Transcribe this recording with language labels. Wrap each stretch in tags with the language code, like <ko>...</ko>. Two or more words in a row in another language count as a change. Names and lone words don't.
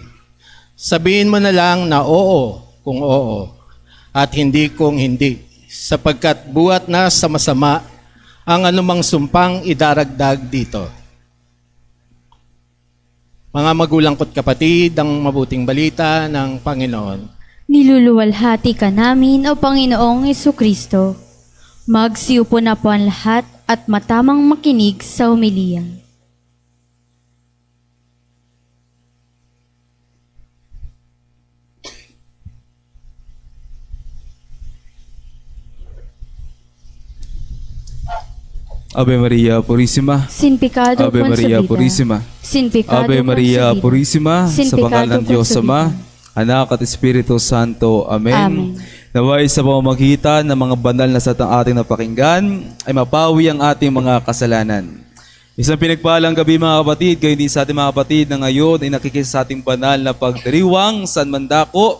<tl>Sabihin mo na lang na oo kung oo at hindi kung hindi, sapagkat buhat na sa masama ang anumang sumpang idaragdag dito. Mga magulang ko't kapatid, ang mabuting balita ng Panginoon. Niluluwalhati ka namin, O Panginoong Jesucristo. Magsiupo na po ang lahat at matamang makinig sa homilya.</tl> <es>Ave Maria Purísima. Sin pecado Ave Maria concebida. Purísima. Sin pecado Ave Maria concebida. Purísima. Sin</es> <tl>Sa pangalan</tl> <es>pecado</es> <tl>ng Diyos Ama,</tl> <es>concebida.</es> <tl>Anak at Espiritu Santo. Amen. Amen. Naway sa pamamagitan ng mga banal na satang ating napakinggan, ay mapawi ang ating mga kasalanan. Isang pinagpalang gabi mga kapatid, kayo din sa ating mga kapatid na ngayon ay nakikisa sa ating banal na pagdiriwang San Mandako.</tl>